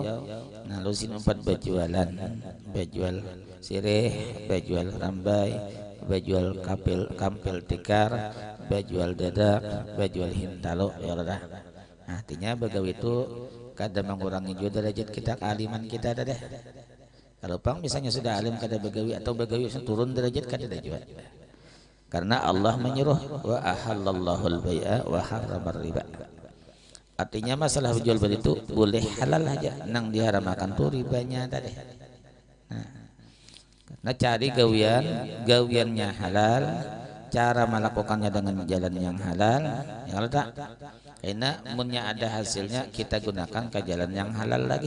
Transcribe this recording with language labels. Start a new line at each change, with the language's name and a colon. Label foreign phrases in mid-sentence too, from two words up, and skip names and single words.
Banjar: Nah lusin 4 bajualan, bajual sirih, bajual rambai, bajual kampil tikar, bajual dadak, bajual hintalo ya udah. Artinya begawi itu kada mengurangi juga derajat kita, kealiman kita ada deh. Kalau pang misalnya sudah alim kada begawi atau begawi turun derajat kada ada juga. Karena Allah menyuruh
Arabic: وأحل الله البيع وحرم الربا.
Banjar: Artinya masalah jual beli itu boleh halal aja, nang diharamkan tuh ribanya tadi. Nah, cari gawiannya halal, cara melakukannya dengan jalan yang halal, ya tak. Karena munnya ada hasilnya kita gunakan ke jalan yang halal lagi.